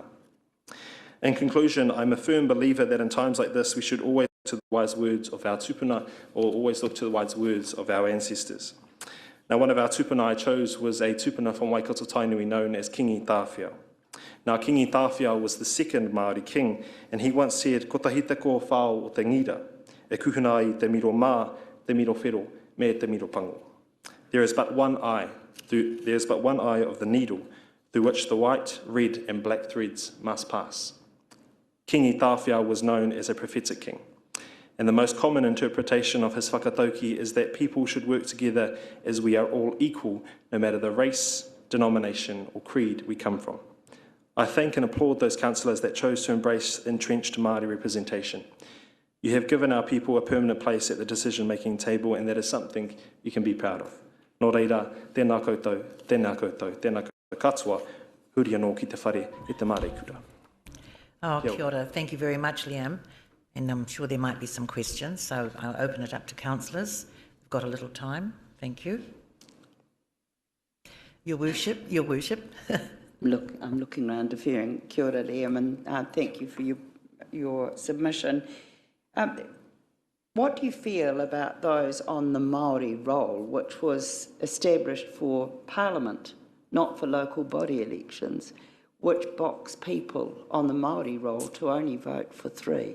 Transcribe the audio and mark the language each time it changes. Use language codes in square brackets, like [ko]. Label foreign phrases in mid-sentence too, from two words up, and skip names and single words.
[en] In conclusion, I'm a firm believer that in times like this we should always look to the wise words of our tupuna, or always look to the wise words of our ancestors. Now, one of our tupuna I chose was a tupuna from Waikato Tainui known as Kingi Tāwhiao. Now, Kingi Tāwhiao was the 2nd Māori king, and he once said, [mi] "Ko tahi te ko whao o te ngira, e kuhuna ai te miro mā, te miro whero, me te miro pango." [en] There is but one eye of the needle through which the white, red and black threads must pass. Kingi Tāwhiao was known as a prophetic king, and the most common interpretation of his whakatauki is that people should work together as we are all equal, no matter the race, denomination or creed we come from. I thank and applaud those councillors that chose to embrace entrenched Māori representation. You have given our people a permanent place at the decision-making table, and that is something you can be proud of. [mi] Nō reira, tēnā koutou, tēnā koutou, tēnā koutou katoa, huri anō ki te whare e te mare kura. Oh, kia ora. [en] Thank you very much, Liam. And I'm sure there might be some questions, so I'll open it up to councillors. We've got a little time. Thank you. Your Worship, Your Worship. Look, I'm looking around deferring. [mi] Kia ora, Liam, [en] and thank you for your submission. What do you feel about those on the Māori roll, which was established for Parliament, not for local body elections, which box people on the Māori roll to only vote for 3?